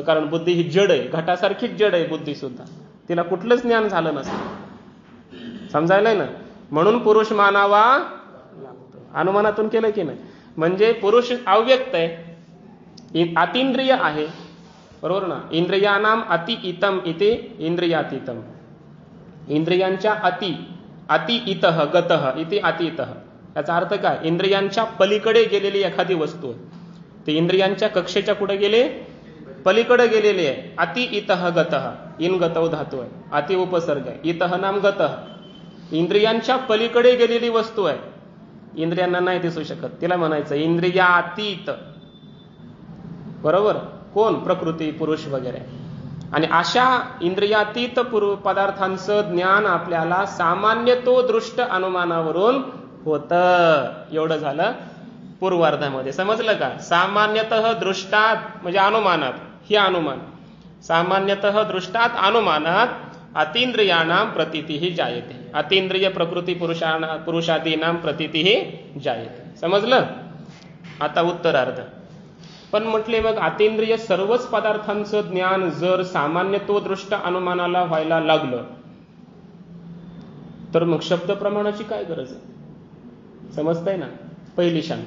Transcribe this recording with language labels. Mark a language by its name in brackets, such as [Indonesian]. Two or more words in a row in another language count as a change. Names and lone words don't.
[Marathi] कारण बुद्धी ही जड आहे, घटासारखीच जड आहे बुद्धी सुद्धा, तिला कुठलंच ज्ञान झालं नसतं. समजायलंय ना? म्हणून पुरुष मानावा लागतो. अनुमानातून केलं की नाही? म्हणजे पुरुष अव्यक्त आहे, अतींद्रिय आहे. बरोबर ना? [Sanskrit] इंद्रियानाम अति इतम इति इंद्रियातीतम. इंद्रियांच्या अति इतः गतः इति अतीतः. [Marathi] याचा अर्थ काय? इंद्रियांच्या पलीकडे गेलेली एखादी वस्तू आहे, ते इंद्रियांच्या कक्षेच्या कुठे गेले? पलीकडे गेलेली आहे. [Sanskrit] अति इतः गतः, [Marathi] इन गतव धातू आहे, अति उपसर्ग आहे, [Sanskrit] इतः नाम गतः. [Marathi] इंद्रियांच्या पलीकडे गेलेली वस्तू आहे, इंद्रियांना नाही दिसू शकत, तिला म्हणायचं इंद्रियातीत. बरोबर? कोण? प्रकृती, पुरुष वगैरे. आणि अशा इंद्रियातीत पदार्थांचं ज्ञान आपल्याला सामान्य तो दृष्ट अनुमानावरून होतं. एवढं झालं पूर्वार्धामध्ये. समजलं का? सामान्यतः दृष्टात म्हणजे अनुमानात, ही अनुमान सामान्यतः दृष्टात अनुमानात [Sanskrit] अतींद्रियाणाम प्रतीती जायते. अतींद्रिय प्रकृती पुरुषादीनाम प्रतीती जायते. [Marathi] समजलं? आता उत्तरार्ध. पण म्हटले मग अतींद्रिय सर्वच पदार्थांचं ज्ञान जर सामान्य तो दृष्ट अनुमानाला व्हायला लागलं तर मग शब्द प्रमाणाची काय गरज आहे? समजतंय ना? पहिली शंका.